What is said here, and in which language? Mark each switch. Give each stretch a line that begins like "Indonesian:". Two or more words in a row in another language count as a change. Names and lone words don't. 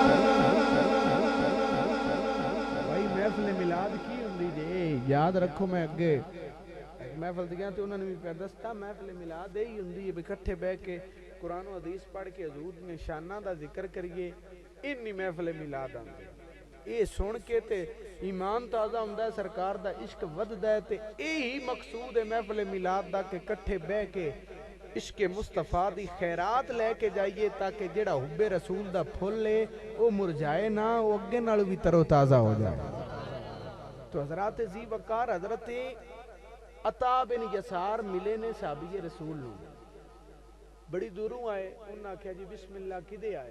Punjabi: بھائی محفل میلاد کی ہوندی جے یاد رکھو، میں اگے محفل دیاں تے انہوں نے بھی پہ دستا محفل میلاد ہی ہوندی ہے اکٹھے بہ کے قرآن و حدیث پڑھ کے حضور نے شانہ دا ذکر کریے، انی محفل میلاد آندے۔ یہ سن کے تے ایمان تازہ ہوندا ہے، سرکار دا عشق وددا ہے، تے یہی مقصود ہے محفل میلاد دا کہ کٹھے بہ کے عشق مصطفیٰ دی خیرات لے کے جائیے تاکہ جڑا حب رسول دا پھل لے وہ مرجائے نہ، وہ اگے نالوں بھی تر و تازہ ہو جائے۔ تو حضرات ذی وقار حضرت عطا بن یسار ملے نے صحابی رسول نو، بڑی دوروں آئے، انہوں نے کہا جی بسم اللہ کدے آئے؟